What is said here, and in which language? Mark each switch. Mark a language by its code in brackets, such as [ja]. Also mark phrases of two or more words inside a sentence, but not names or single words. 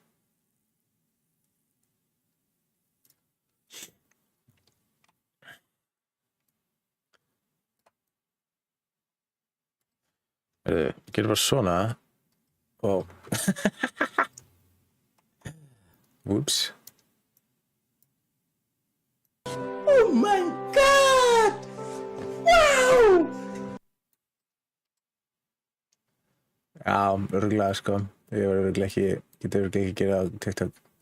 [is] Getur bara svona og whoops. [en] Oh my god! [is] Wow! Já, örugglega sko. Ég var örugglega ekki, getur örugglega ekki gera á TikTok.